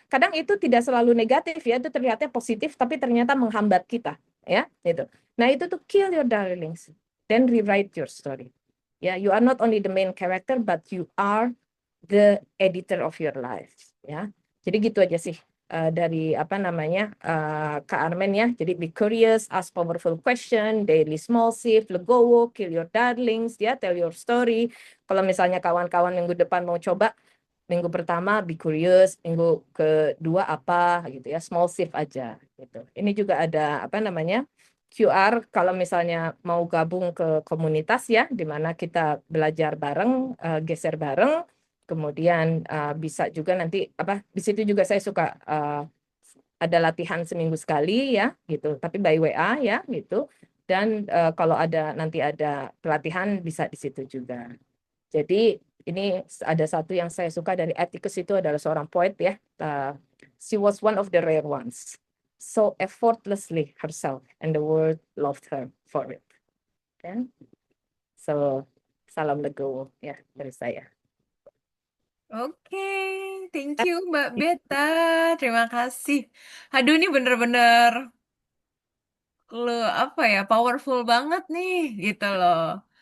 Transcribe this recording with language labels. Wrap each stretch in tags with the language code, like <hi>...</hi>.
<id>Kadang itu tidak selalu negatif ya, itu terlihatnya positif tapi ternyata menghambat kita ya gitu. Nah, itu tuh</id> <en>kill your darlings, then rewrite your story. Ya, you are not only the main character but you are the editor of your life ya.</en> <id>Jadi gitu aja sih dari apa namanya Kak Armen ya.</id> <en>Jadi be curious, ask powerful question, daily small shift, legowo, kill your darlings ya, tell your story.</en> <id>Kalau misalnya kawan-kawan minggu depan mau coba, minggu pertama</id> <en>be curious,</en> <id>minggu kedua apa gitu ya,</id> <en>small shift</en> <id>aja gitu. Ini juga ada apa namanya QR kalau misalnya mau gabung ke komunitas ya, di mana kita belajar bareng, geser bareng. Kemudian bisa juga nanti di situ juga saya suka ada latihan seminggu sekali ya gitu, tapi by WA ya gitu. Dan kalau nanti ada pelatihan bisa di situ juga. Jadi ini ada satu yang saya suka dari Atticus itu adalah seorang poet ya.</id> <en>She was one of the rare ones, so effortlessly herself, and the world loved her for it.</en> <id>Dan so salam legowo ya dari saya. Oke,</id> <en>thank you</en> <id>Mbak Beta. Terima kasih. Aduh, ini bener-bener apa ya, powerful banget nih gitu loh.</id>